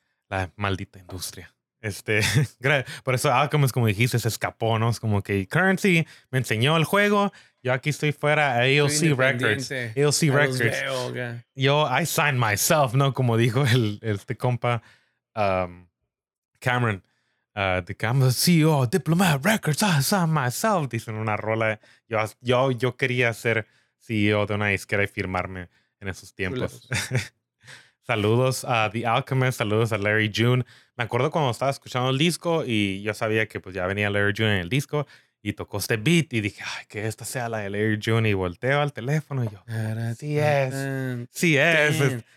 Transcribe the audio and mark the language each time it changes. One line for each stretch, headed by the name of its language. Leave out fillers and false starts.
Spanish: La maldita industria. Por eso Alchemist, como dijiste, se escapó, ¿no? Es como que Currency me enseñó el juego. Yo aquí estoy fuera. AOC Records. AOC Records.
English: Yo, I signed myself,
Spanish: ¿no? Como dijo este compa Cameron. Digamos,
English: CEO, Diplomat Records, I signed myself.
Spanish: Dicen una rola. Yo quería ser... CEO de una disquera y firmarme en esos tiempos. Saludos a The Alchemist, saludos a Larry June. Me acuerdo cuando estaba escuchando el disco y yo sabía que pues ya venía Larry June en el disco y tocó este beat y dije, ay, que esta sea la de Larry June, y volteo al teléfono y yo, sí es, sí es.